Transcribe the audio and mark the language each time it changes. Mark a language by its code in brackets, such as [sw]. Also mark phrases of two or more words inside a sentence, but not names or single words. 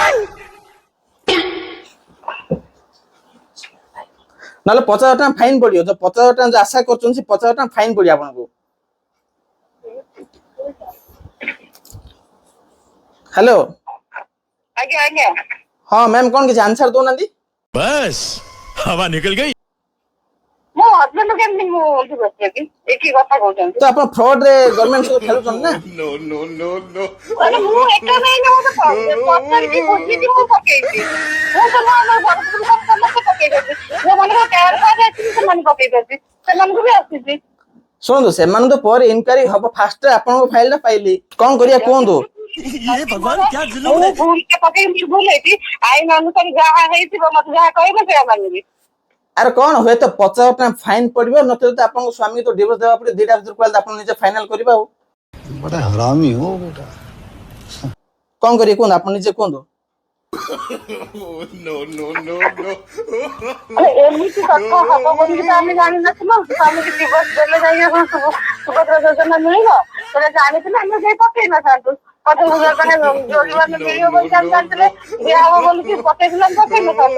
[or] ନହେଲେ 50,000 ଟଙ୍କା ଫାଇନ ପଡିବ। ଯୋଉ 50,000 ଟଙ୍କା ଯୋଉ ଆଶା କରୁଛନ୍ତି, ସେ 50,000 ଟଙ୍କା ଫାଇନ ପଡିବ ଆପଣଙ୍କୁ। ହ୍ୟାଲୋ। ଆଜ୍ଞା। ହଁ ମ୍ୟାମ୍, କଣ କିଛି ଆନ୍ସର ଦଉନାହାନ୍ତି? [hi] बस हवा निकल गई। [or] ମୋ ହଜବେଣ୍ଡ କେମିତି ମୁଁ ଡିଭୋର୍ସ ଦେବି? ଏକି କଥା କହୁଛନ୍ତି। ତ ଆପଣ ଫ୍ରଡ୍ ରେ ଗଭର୍ଣ୍ଣମେଣ୍ଟ ସହିତ ଖେଳୁଛନ୍ତି ନା? ମୁଁ ଏକା ନାହିଁ, ପଚାରିକି ବୁଝିକି ମୁଁ ପକେଇଛି। ମୁଁ ତ ସମସ୍ତେ ପକେଇଛନ୍ତି, ଯୋଉମାନଙ୍କର ଟ୍ୟାକ୍ସ ଫ୍ୟାକ୍ସ ଆସିଛି ସେମାନେ ପକେଇଛନ୍ତି, ସେମାନଙ୍କୁ ବି ଆସିଛି। ଶୁଣନ୍ତୁ, ସେମାନଙ୍କ ପରେ ଇନକ୍ୱାରି ହବ, ଫାଷ୍ଟ ଆପଣଙ୍କ ଫାଇଲ ଟା ପାଇଲି, କଣ କରିବା କୁହନ୍ତୁ? [hi] ये भगवान क्या जुल्म [or] ମୁଁ [hi] है। [or] ଭୁଲଟା ପକେଇକି ଭୁଲ ହେଇଛି, ଆଇନ ଅନୁସାରେ ଯାହା ହେଇଥିବ ମତେ ଯାହା କହିବେ ସେଇଆ ମାନିବି। ଆରେ କଣ, ହୁଏତ 50,000 ଟଙ୍କା ଫାଇନ ପଡିବ, ନଚେତ ଆପଣଙ୍କ ସ୍ୱାମୀ ତ ଡିଭୋର୍ସ ଦେବାକୁ ପଡିବ। 2ଟା ଭିତରୁ କୁଆଡେ ଆପଣ ନିଜେ ଫାଇନାଲ କରିବେ। ଆଉ [hi] बड़ा हरामी हो बेटा। [or] କଣ କରିବେ କୁହନ୍ତୁ, ଆପଣ ନିଜେ କୁହନ୍ତୁ। [en] No, no, no, no. [or] ଏମିତି କଥା ହବ ବୋଲି ତ ଆମେ ଜାଣିନଥିଲୁ। ସ୍ୱାମୀକି ଡିଭୋର୍ସ ଦେଲେ ଯାଇକି ସୁଭଦ୍ରା ଯୋଜନା ମିଳିବ ସେଟା ଜାଣିଥିଲେ ଆମେ ଯାଇ ପକେଇ ନଥାନ୍ତୁ। 50,000 ଟଙ୍କା ଜୋରିମାନା ମିଳିବ ବୋଲି ଆମେ ଜାଣିଥିଲେ ଦିଆ ହବ ବୋଲିକି ପକେଇଥିଲେ ଆମେ ପକେଇ ନଥାନ୍ତୁ।